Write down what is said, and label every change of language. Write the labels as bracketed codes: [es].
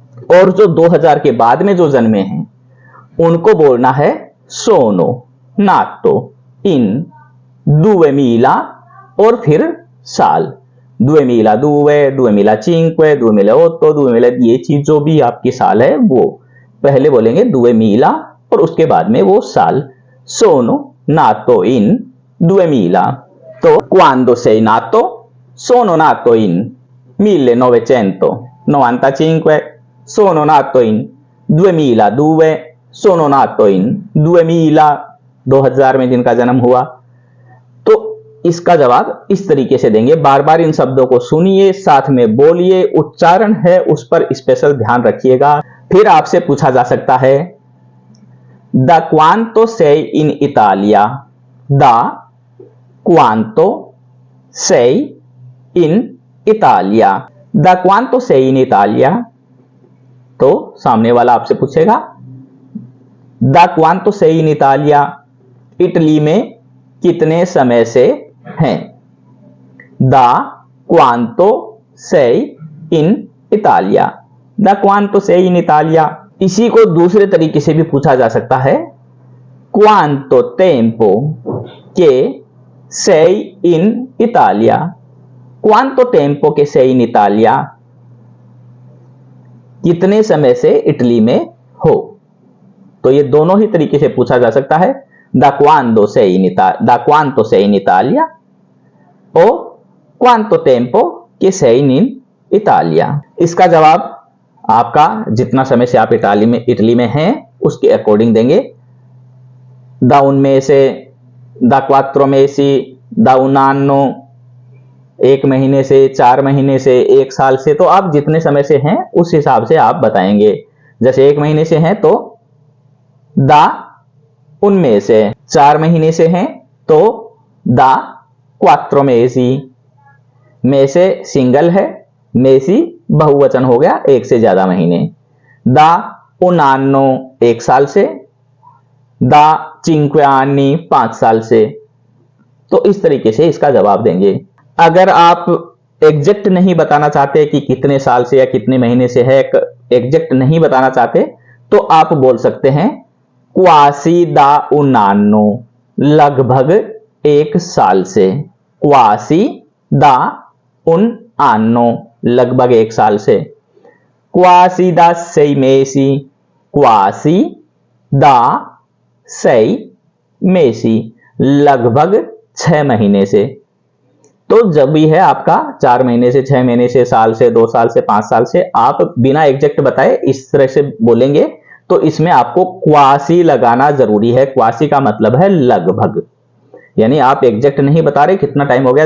[hi] और जो 2000 के बाद में जो जन्मे हैं उनको बोलना है [it] सोनो नातो इन 2000 [hi] और फिर साल 2002, 2005, 2008, 2010 जो भी आपकी साल है वो पहले बोलेंगे 2000 और उसके बाद में वो साल सोनो नातो इन 2000। [it] तो quando sei nato sono nato in 1995, sono nato in 2002, sono nato in 2000 [hi] में जिनका जन्म हुआ। तो इसका जवाब इस तरीके से देंगे। बार बार इन शब्दों को सुनिए, साथ में बोलिए, उच्चारण है उस पर स्पेशल ध्यान रखिएगा। फिर आपसे पूछा जा सकता है [it] da quanto sei in Italia, da quanto sei in Italia, da quanto sei in Italia। [hi] तो सामने वाला आपसे पूछेगा [it] da quanto sei in Italia, [hi] Italy में कितने समय से हैं। [it] da quanto sei in Italia, da quanto sei in Italia। [hi] इसी को दूसरे तरीके से भी पूछा जा सकता है [it] quanto tempo che sei in Italia, [hi] quanto tempo che sei in Italia, कितने समय से इटली में हो। तो ये दोनों ही तरीके से पूछा जा सकता है [it] da quanto sei in Italia o quanto tempo che sei in Italia। [hi] इसका जवाब आपका जितना समय से आप इटली में हैं उसके अकॉर्डिंग देंगे। [it] da un mese, da 4 mesi, da un anno, [hi] 1 महीने से, 4 महीने से, 1 साल से। तो आप जितने समय से हैं उस हिसाब से आप बताएंगे। जैसे 1 महीने से हैं तो [it] da un mese, [hi] 4 महीने से हैं तो [it] da 4 mesi, [hi] mese सिंगल है, मेसी बहुवचन हो गया, 1 से ज्यादा महीने। [it] da un anno, [hi] 1 साल से, [it] da 5 anni, [hi] 5 साल से। तो इस तरीके से इसका जवाब देंगे। अगर आप एग्जैक्ट नहीं बताना चाहते कि कितने साल से या कितने महीने से है, एग्जैक्ट नहीं बताना चाहते तो आप बोल सकते हैं [it] quasi da un anno, [hi] लगभग 1 साल से। [it] quasi da un anno, [hi] लगभग 1 साल से। [it] quasi da 6 mesi, quasi da 6 mesi, [hi] लगभग 6 महीने से। तो जब भी है आपका 4 महीने से, 6 महीने से, साल से, 2 साल से, 5 साल से, आप बिना एग्जैक्ट बताए इस तरह से बोलेंगे तो इसमें आपको क्वासी लगाना जरूरी है। क्वासी का मतलब है लगभग, यानी आप एग्जैक्ट नहीं बता रहे कितना टाइम हो गया।